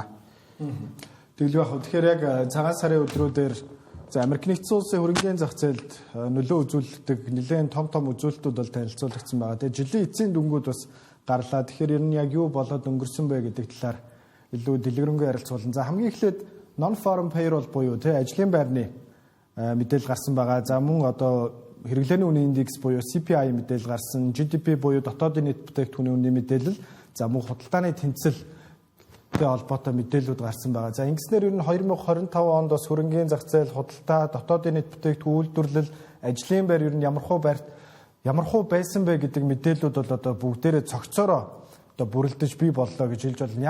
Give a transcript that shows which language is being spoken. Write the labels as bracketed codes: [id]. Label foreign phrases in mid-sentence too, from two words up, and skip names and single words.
[mn] Тэгэлгүй яг тэгэхээр яг цагаан сарын өдрүүдээр Америк нэгдсэн улсын хөрөнгөний зах зээлд нөлөө үзүүлдэг нэлээд том үзүүлэлтүүд бол танилцуулагдсан байгаа. Тэгээ жилийн эцсийн дүнгууд бас гарлаа. Тэгэхээр ер нь яг юу болоод өнгөрсөн бэ гэдэг талаар илүү дэлгэрэнгүй ярилцуулна. За хамгийн эхлээд [en] non-farm payroll [mn] буюу ажлын байрны мэдээлэл гарсан байгаа. За мөн одоо хэрэглээний үнийн индекс буюу CPI мэдээлэл гарсан, GDP буюу дотоодын нийт бүтээгдэхүүний үнийн мэдээлэл, за мөн худалдааны тэнцэлтэй холбоотой мэдээллүүд гарсан байгаа. За ингэснээр ер нь 2025 онд бас хөрөнгөний зах зээл, худалдаа, дотоодын нийт бүтээгдэхүүн үйлдвэрлэл, ажлын байр ер нь ямар хуу байсан бэ гэдэг мэдээллүүд бол одоо бүгдээрээ цогцоороо одоо бүрэлдэж бий боллоо гэж хэлж байна.